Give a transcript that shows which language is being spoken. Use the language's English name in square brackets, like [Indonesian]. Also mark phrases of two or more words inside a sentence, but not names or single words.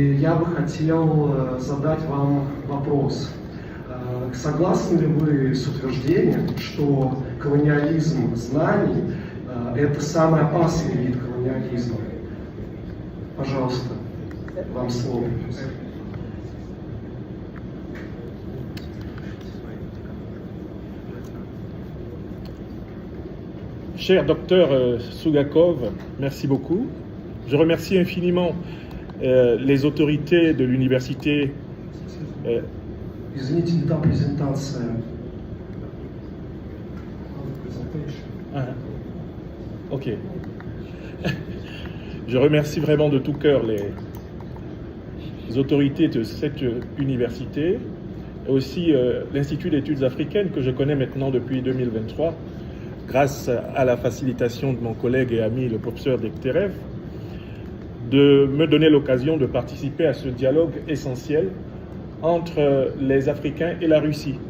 [Russian] я бы хотел задать вам вопрос. Согласны ли вы с утверждением, что колониализм знаний – это самый опасный вид колониализма? Пожалуйста, вам слово. [French] Cher docteur Sougakov, merci beaucoup. Je remercie infiniment les autorités de l'université. [Russian] Извините, не та презентация. Ok. [French] Je remercie vraiment de tout cœur les autorités de cette université, et aussi l'Institut d'études africaines que je connais maintenant depuis 2023, grâce à la facilitation de mon collègue et ami le professeur Dekterev, de me donner l'occasion de participer à ce dialogue essentiel entre les Africains et la Russie.